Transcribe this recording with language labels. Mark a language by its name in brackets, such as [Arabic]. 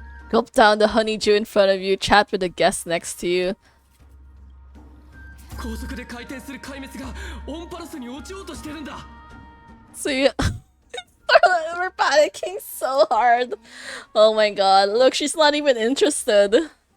[English] Gulp down the honeydew in front of you, chat with the guest next to you. [Japanese] 高速で回転する壊滅がオンパルスに落ちようとしてるんだ。 [English] So you... We're panicking so hard. Oh my god, look, she's not even interested.